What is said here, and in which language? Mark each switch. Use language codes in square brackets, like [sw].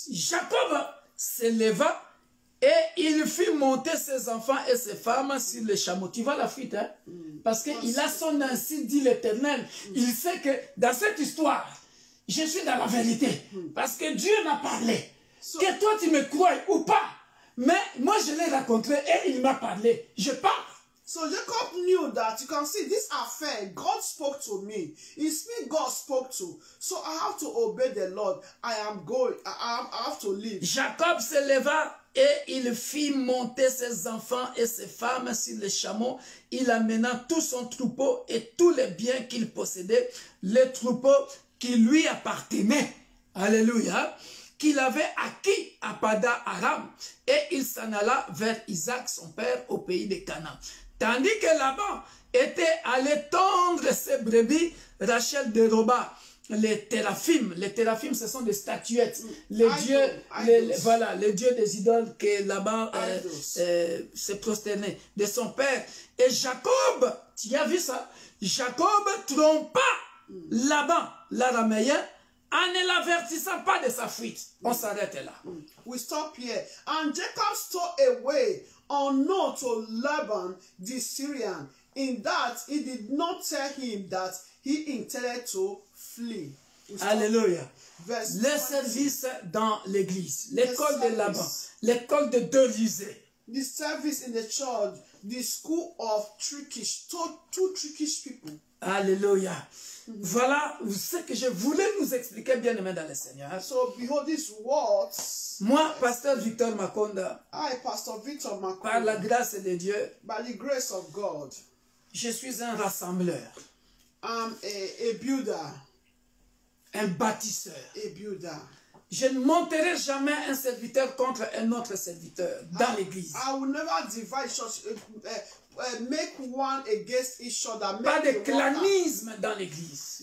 [fr] Jacob se leva et il fit monter ses enfants et ses femmes sur le chameau. Tu vois la fuite, hein? Parce qu'il a son ainsi dit l'Éternel. Il sait que dans cette histoire, je suis dans la vérité. Parce que Dieu m'a parlé. Que toi tu me crois ou pas. Mais moi je l'ai rencontré et il m'a parlé. Je pars. [en] So Jacob knew that, you can see this affair, God spoke to me. It's me God spoke to. So I have to obey the Lord. I am going. I have to leave. [fr] Jacob se leva et il fit monter ses enfants et ses femmes sur les chameaux. Il amena tout son troupeau et tous les biens qu'il possédait, les troupeaux qui lui appartenaient. Alléluia. Qu'il avait acquis à Pada Aram. Et il s'en alla vers Isaac, son père, au pays de Canaan. Tandis que Laban était allé tondre ses brebis, Rachel déroba les téraphim. Les téraphim, ce sont des statuettes. Les dieux, voilà, les dieux des idoles que Laban s'est prosterné de son père. Et Jacob, tu as vu ça? Jacob trompa Laban, l'araméen, en ne l'avertissant pas de sa fuite. On s'arrête là. [en] We stop here. And Jacob stole away unknown to Laban the Syrian, in that he did not tell him that he intended to flee. Alléluia. [fr] Le service dans l'église, l'école de Laban, l'école de Délysée. [en] The service in the church, the school of trickish, two trickish people. Alléluia. [fr] Voilà ce que je voulais nous expliquer, bien aimé dans le Seigneur. [en] So behold these words. [fr] Moi, pasteur Victor Makonda, [en] Pastor Victor Makonda, [fr] par la grâce de Dieu, [en] by the grace of God, [fr] je suis un rassembleur. [en] I'm a builder. [fr] Un bâtisseur. [en] A builder. [fr] Je ne monterai jamais un serviteur contre un autre serviteur dans l'église. [en] I will never divide church, make one against each other. [fr] Pas de clanisme dans l'église.